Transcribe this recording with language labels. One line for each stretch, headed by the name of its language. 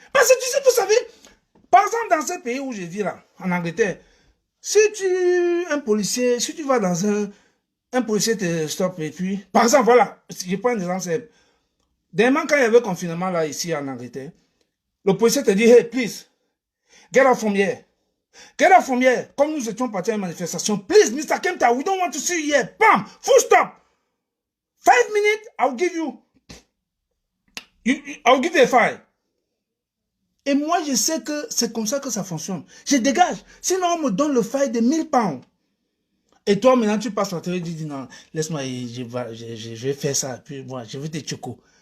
French: Parce que tu sais, vous savez, par exemple, dans ce pays où je vis là, en Angleterre, si tu vas dans un policier te stoppe et puis... Par exemple, voilà, je prends un exemple simple. Dernièrement, quand il y avait confinement là, ici en Angleterre, le policier te dit,
English: hey, please, get out from here.
French: Get out from here. Comme nous étions partis à une manifestation,
English: please, Mr. Kempta, we don't want to see you here. Bam! Full stop. 5 minutes, I'll give you a fine.
French: Et moi, je sais que c'est comme ça que ça fonctionne. Je dégage. Sinon, on me donne le fine de 1000 pounds. Et toi, maintenant, tu passes sur la télé et tu dis, non, laisse-moi, je vais faire ça. Puis moi, je vais te choco.